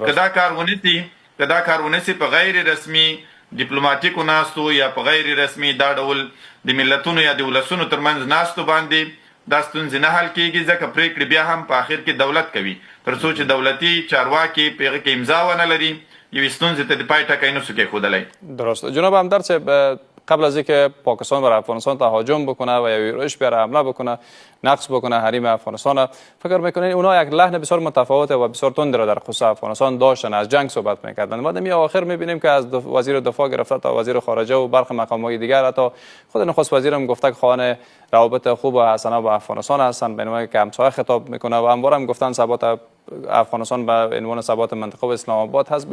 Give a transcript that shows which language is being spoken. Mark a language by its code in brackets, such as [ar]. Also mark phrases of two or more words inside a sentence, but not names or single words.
[ps] که دا کار ونسي په غیر رسمي ډیپلوماټیکو ناستو یا په غیر رسمي دا ډول د ملتونو یا د ولسونو ترمنځ ناستو باندې دا ستونزې نه حل کېږي، ځکه پریکړې بیا هم په آخر کې دولت کوي، تر څو چې دولتي چارواکي په هغه کې امضا ونه لري یوې ستونزې ته د پای ټکی نسو کېښودلی. [fa] درست. جناب همدرد صاحب، قبل از اینکه پاکستان بر افغانستان تهاجم بکنه و یا یورش بیاره حمله بکنه، نقص بکنه حریم افغانستان، فکر میکنین اونا یک لحن بسیار متفاوت و بسیار تند را در خصوص افغانستان داشتن، از جنگ صحبت میکردن. بعد می آخر میبینیم که از وزیر دفاع گرفته تا وزیر خارجه و برخی مقامات دیگر، حتی خود نخست وزیرم گفته که خواهان روابط خوب و حسنه با افغانستان هستن، به عنوان که همسایه خطاب میکنه و همواره هم گفتن ثبات افغانستان به عنوان ثبات منطقه و اسلام آباد هست.